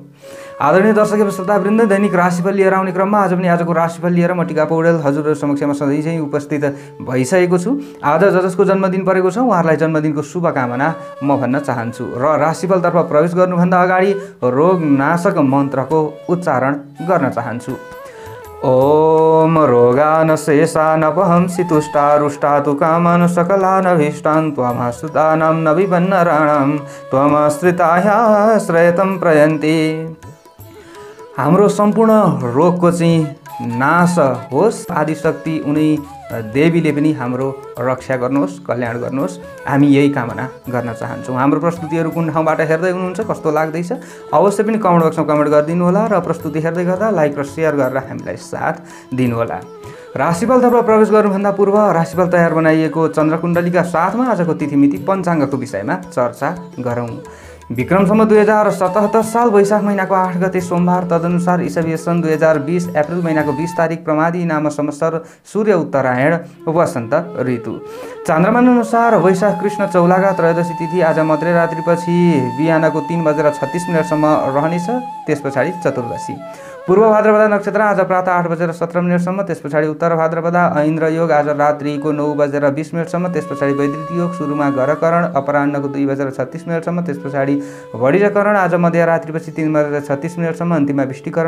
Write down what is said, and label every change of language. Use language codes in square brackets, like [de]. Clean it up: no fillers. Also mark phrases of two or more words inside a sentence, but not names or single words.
[ne] आदरणीय दर्शक एवं श्रोतावृन्द, दैनिक राशिफल लिएर आउने क्रममा आज पनि आजको राशिफल लिएर म टिका पौडेल हजुरहरू समक्षमा सधैँ चाहिँ उपस्थित भइसकेको छु। आज जसको जन्मदिन परेको छ उहाँहरूलाई जन्मदिनको शुभकामना म भन्न चाहन्छु र राशिफलतर्फ प्रवेश गर्नुभन्दा अगाडि रोगनाशक मन्त्रको उच्चारण गर्न चाहन्छु। [sa] ओम रोगान शेषानपहंसि तुष्टारुष्टा तु कामन सकलानभीष्टान् त्वमस्तुतानां न विपन्नराणां त्वमश्रितायाश्रयतं प्रयन्ति। [ne] हाम्रो सम्पूर्ण रोगको चाहिँ नाश होस्, आदिशक्ति उनी देवीले पनि हाम्रो रक्षा गर्नुहोस्, कल्याण गर्नुहोस्, हामी यही कामना गर्न चाहन्छौँ। हाम्रो प्रस्तुतिहरू कुन ठाउँबाट हेर्दै हुनुहुन्छ, कस्तो लाग्दैछ, अवश्य पनि [en] comment boxमा [ne] कमेन्ट गरिदिनु होला र प्रस्तुति हेर्दै गर्दा लाइक र सेयर गरेर हामीलाई साथ दिनुहोला। राशिफलतर्फ प्रवेश गर्नुभन्दा पूर्व राशिफल तयार बनाइएको चन्द्रकुण्डलीका साथमा आजको तिथिमिति पञ्चाङ्गको विषयमा चर्चा गरौँ। विक्रम सम्वत 2077 साल वैशाख महीनाको 8 गते सोमबार, तदनुसार ईसवी सन् 2020 अप्रिल महीनाको 20 तारिक प्रमादी नाम संवत्सर, सूर्य उत्तरायण, वसन्त ऋतु। चान्द्रमान अनुसार वैशाख कृष्ण चौलाका त्रयोदशी तिथि आज मध्यरात्रिपछि बिहानको 3:36 रहनेछ। त्यस पछाडि चतुर्दशी। पूर्व भाद्रपदा नक्षत्र आज प्रातः 8:17 त्यस पछाडि उत्तर भाद्रपदा ऐन्द्र योग आज रात्रिको 9:20 त्यस पछाडि वैदिक योग सुरुमा गरकरण अपराह्नको 2:36 त्यस पछाडि वडिजकरण आज मध्यरात्रिपछि 3:36 अन्तिममा विष्टिकरण।